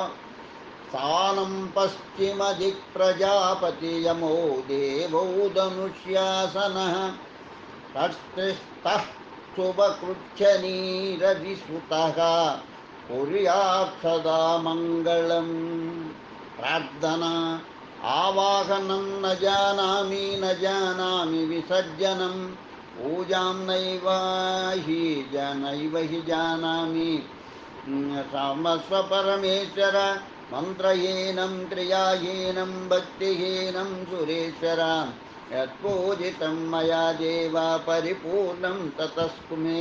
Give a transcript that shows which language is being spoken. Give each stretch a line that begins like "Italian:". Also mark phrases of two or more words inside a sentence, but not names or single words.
Sanskrit: స్థానం పశ్చిమదిక్ ప్రజాపతియమో దేవో ధనుష్యాసనః. తస్థిస్తః శుభకృచ్ఛనీరవిసుతః కుర్యాత్ సదా మంగళం. प्रार्थना आवाहनं न जानामि विसर्जनं पूजां नैव हि जानामि समस्व परमेश्वर मन्त्रहीनं क्रियाहीनं भक्तिहीनं सुरेश्वर यत्पूजितं मया देव परिपूर्णं ततस्तु मे